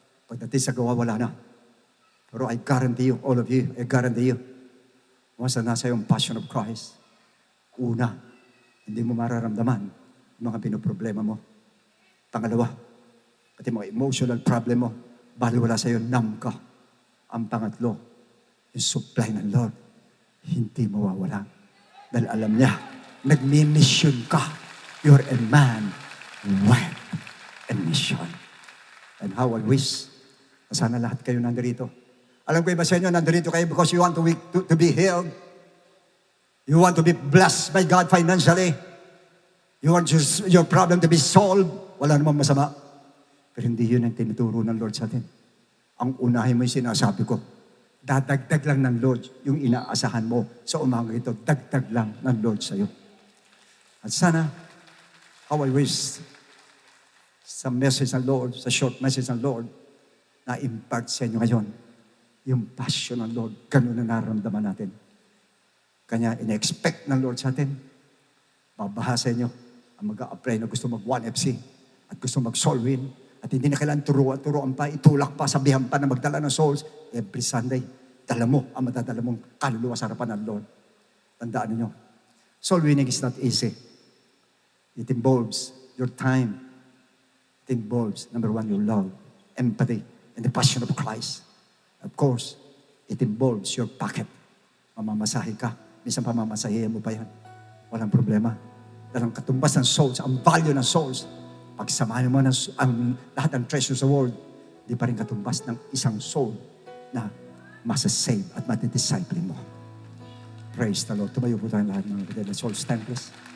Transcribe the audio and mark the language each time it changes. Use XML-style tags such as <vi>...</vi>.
<tl>Pagdating sa gawa, wala na. Pero</tl> <en>I guarantee you, all of you, I guarantee you, once</en> <tl>na nasa yung passion of Christ, una, hindi mo mararamdaman yung mga pinoproblema mo. Pangalawa, pati mga emotional problem mo, bali wala sa'yo, numb ka. Ang pangatlo, yung supply ng Lord, hindi mawawala. Dahil alam niya, nagmi-mission ka.</tl> <en>You're a man with a mission. And how I wish</en> <tl>na sana lahat kayo nandito. Alam ko iba sa inyo, nandito kayo</tl> <en>because you want to be healed. You want to be blessed by God financially. You want your problem to be solved.</en> <tl>Wala namang masama. Pero hindi yun ang tinuturo ng Lord sa atin. Ang unahin mo yung sinasabi ko, dadagdag lang ng Lord yung inaasahan mo sa umaga ito. Dagdag lang ng Lord sa'yo. At sana,</tl> <en>how I wish</en> <tl>sa message ng Lord, sa short message ng Lord, na impart sa inyo ngayon, yung passion ng Lord, ganun na nararamdaman natin. Kanya, ina-expect ng Lord sa atin, babaha sa inyo, ang mag-a-apply na gusto mag-1FC, at gusto mag-soul win, at hindi na kailangan turuan pa, itulak pa, sabihan pa na magdala ng souls,</tl> <en>every Sunday,</en> <tl>dala mo ang matadala mong kaluluwa sa harapan ng Lord. Tandaan niyo,</tl> <en>soul winning is not easy. It involves your time. It involves, number one, your love, empathy, and the passion of Christ. Of course, it involves your pocket.</en> <tl>Mamamasahe ka. Minsan pamamasahe mo pa yan. Walang problema. Dahil ang katumbas ng souls, ang value ng souls, pagsamahan mo ang lahat ng treasure sa world, di pa rin katumbas ng isang soul na masasave at matidisciple mo.</tl> <en>Praise the Lord.</en> <tl>Tumayo po tayong lahat mga kapatid.</tl> <en>Let's all stand, please.</en>